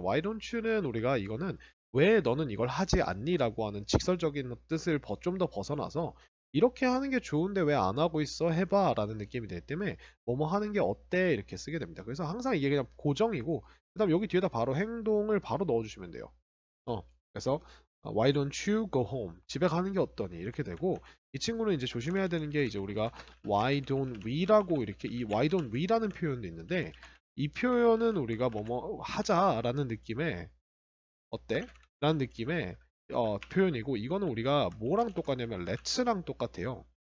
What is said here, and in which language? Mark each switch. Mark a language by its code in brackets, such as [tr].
[en] why don't you [ko] 는 우리가 이거는 왜 너는 이걸 하지 않니? 라고 하는 직설적인 뜻을 좀 더 벗어나서 이렇게 하는 게 좋은데 왜 안 하고 있어? 해봐 라는 느낌이 되기 때문에 뭐뭐 하는 게 어때? 이렇게 쓰게 됩니다. 그래서 항상 이게 그냥 고정이고, 그 다음 여기 뒤에다 바로 행동을 바로 넣어주시면 돼요. 어, 그래서 [en] Why don't you go home? [ko] 집에 가는 게 어떠니? 이렇게 되고, 이 친구는 이제 조심해야 되는 게 이제 우리가 Why don't we라고 이렇게 이 Why don't we라는 표현도 있는데, 이 표현은 우리가 뭐뭐 하자라는 느낌의 어때? 라는 느낌의 표현이고, 이거는 우리가 뭐랑 똑같냐면 let's랑 똑같아요.